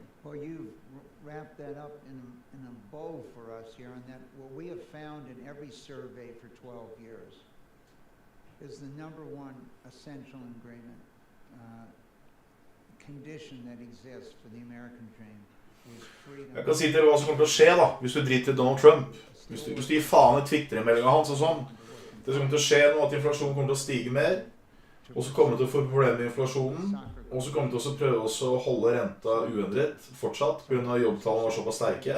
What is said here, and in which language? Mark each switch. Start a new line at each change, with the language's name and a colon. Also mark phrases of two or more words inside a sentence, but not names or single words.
English: Well, you've wrapped that up in a bow for us here, and that what we have found in every survey for 12 years is the number one essential ingredient condition that exists for the American dream is freedom.
Norwegian: Jeg kan si til hva som kommer til å skje da, hvis du driter Donald Trump. Hvis du gir faen i Twitter-meldingen hans og sånn. Det som kommer til å skje nå, at inflasjonen kommer til å stige mer, og så kommer det til å få problemer med inflasjonen, og så kommer det til å prøve å holde renta uendret fortsatt, på grunn av jobbtallene var såpass sterke.